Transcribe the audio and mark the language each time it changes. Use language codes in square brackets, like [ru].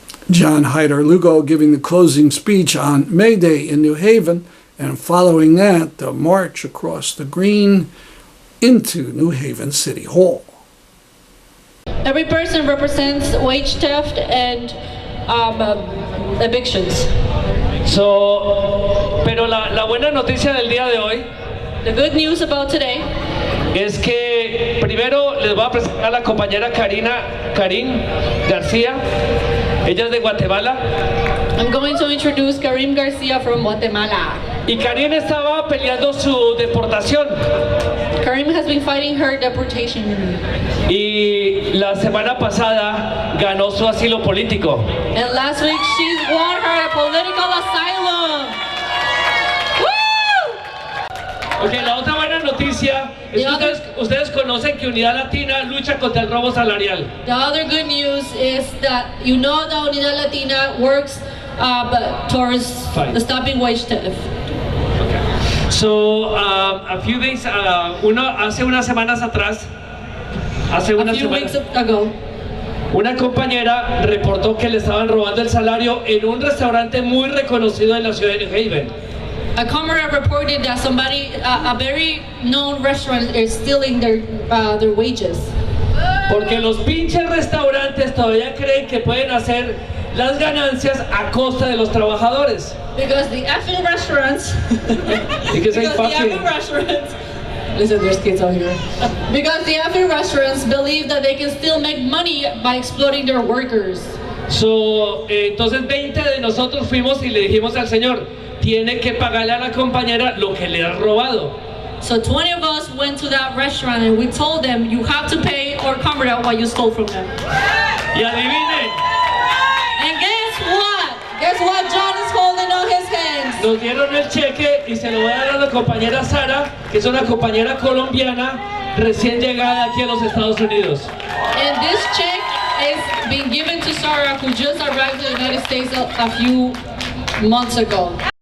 [en] John Jairo Lugo giving the closing speech on May Day in New Haven, and following that, the march across the green into New Haven City Hall. Every person represents wage theft and evictions. [es] Pero la buena noticia del día de hoy, [en] the good news about today, [es] es que primero les voy a presentar a la compañera Karin García. Ella es de Guatemala. [en] I'm going to introduce Karim Garcia from Guatemala. [es] Y Karin estaba peleando su deportación. [en] Karim has been fighting her deportation. [es] Y la semana pasada ganó su asilo político. [en] And last week she won her political asylum. Woo! [es] Okay, la otra buena noticia es que ustedes conocen que Unidad Latina lucha contra el robo salarial. [en] The other good news is that you know that Unidad Latina works towards stopping wage theft. So, a few days, [es] hace unas semanas atrás, una compañera reportó que le estaban robando el salario en un restaurante muy reconocido en la ciudad de New Haven. [en] A comrade reported that a very known restaurant is stealing their wages. [es] Porque los pinches restaurantes todavía creen que pueden hacer las ganancias a costa de los trabajadores. [en] Because the effing restaurants, listen, there's kids out here. Because the effing restaurants believe that they can still make money by exploiting their workers. [es] Entonces 20 de nosotros fuimos y le dijimos al señor, tiene que pagarle a la compañera lo que le ha robado. [en] So 20 of us went to that restaurant and we told them, you have to pay our comrade what you stole from them. [es] Y adivinen. [en] And guess what? Guess what John is holding on his hands? [es] Nos dieron el cheque y se lo voy a dar a la compañera Sara, que es una compañera colombiana recién llegada aquí a los Estados Unidos. [en] And this check is being given to Sarah, who just arrived to the United States a few months ago.